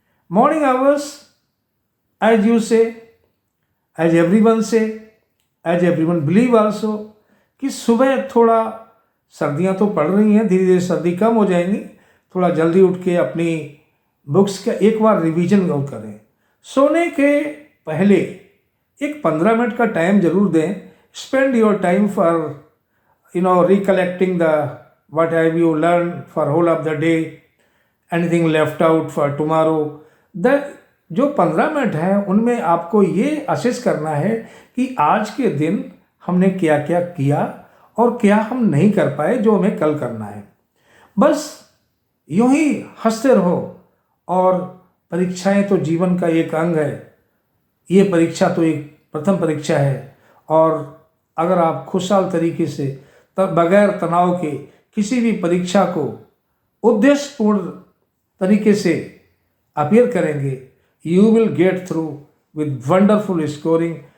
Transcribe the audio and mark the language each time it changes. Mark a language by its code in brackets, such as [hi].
[en] Morning hours, as you say, as everyone say, as everyone believe also, [hi] कि सुबह थोड़ा, सर्दियाँ तो पड़ रही हैं, धीरे धीरे सर्दी कम हो जाएंगी, थोड़ा जल्दी उठ के अपनी बुक्स का एक बार रिवीजन करें। सोने के पहले एक 15 मिनट का टाइम जरूर दें। [en] Spend your time for recollecting the what have you learned for whole of the day, anything left out for tomorrow। [hi] जो 15 मिनट हैं उनमें आपको ये असेस करना है कि आज के दिन हमने क्या क्या किया और क्या हम नहीं कर पाए जो हमें कल करना है। बस यूं ही हंसते रहो। और परीक्षाएं तो जीवन का एक अंग है, ये परीक्षा तो एक प्रथम परीक्षा है, और अगर आप खुशहाल तरीके से बगैर तनाव के किसी भी परीक्षा को उद्देश्यपूर्ण तरीके से अपीयर करेंगे, [en] You will get through with wonderful scoring.